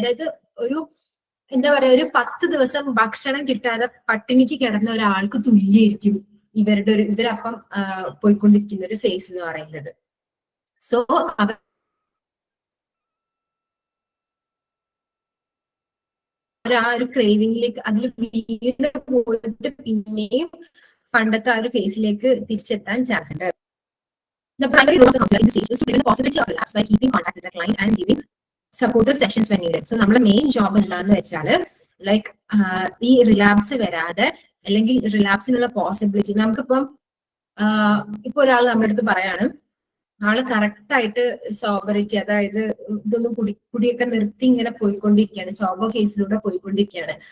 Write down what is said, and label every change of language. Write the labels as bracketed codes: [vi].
[ml] അതായത് ഒരു എന്താ പറയാ, ഒരു 10 ദിവസം ഭക്ഷണം കിട്ടാതെ പട്ടിണിക്ക് കിടന്ന ഒരാൾക്ക് തുല്യായിരിക്കും ഇവരപ്പം പോയിക്കൊണ്ടിരിക്കുന്ന ഒരു ഫേസ് എന്ന് പറയുന്നത്. സോ ആ ഒരു ക്രേവിംഗിലേക്ക് അതിൽ വീണ്ടും പോയിട്ട് പിന്നെയും പണ്ടത്തെ ആ ഒരു ഫേസിലേക്ക് തിരിച്ചെത്താൻ ചാൻസ് ഉണ്ട്. [en] The primary role of the counselor in this stage is to prevent the possibility of relapse by keeping contact with the client and giving supportive sessions when needed. [ml] So നമ്മുടെ മെയിൻ ജോബ് എന്താന്ന് വെച്ചാല് like ഈ relapse വരാതെ അല്ലെങ്കിൽ റിലാപ്സിനുള്ള possibility നമുക്കിപ്പം ഇപ്പൊ ഒരാൾ നമ്മുടെ അടുത്ത് പറയാണ് ആള് കറക്റ്റ് ആയിട്ട് സോബറിറ്റി, അതായത് ഇതൊന്നും കുടിയൊക്കെ നിർത്തി ഇങ്ങനെ പോയിക്കൊണ്ടിരിക്കുകയാണ്, സോബർ ഫേസിലൂടെ പോയിക്കൊണ്ടിരിക്കുകയാണ്.